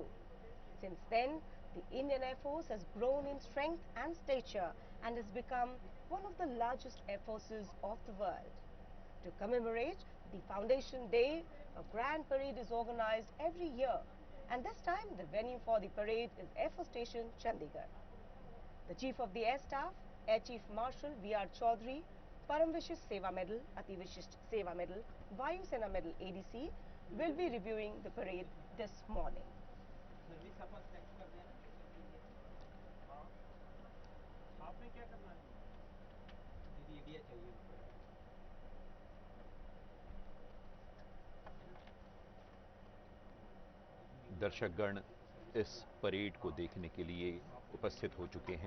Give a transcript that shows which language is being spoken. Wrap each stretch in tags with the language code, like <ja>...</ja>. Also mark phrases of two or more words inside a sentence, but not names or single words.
<en>Since then, the Indian Air Force has grown in strength and stature and has become one of the largest air forces of the world. To commemorate the Foundation Day, a grand parade is organized every year, and this time the venue for the parade is Air Force Station, Chandigarh. The Chief of the Air Staff, Air Chief Marshal V.R. Chaudhary, Param Vishisht Seva Medal, Ati Vishisht Seva Medal, Vayu Sena Medal ADC will be reviewing the parade this morning.</en> <hi>आपने क्या करना है? दीदी चाहिए। दर्शकगण इस परेड को देखने के लिए उपस्थित हो चुके हैं।</hi>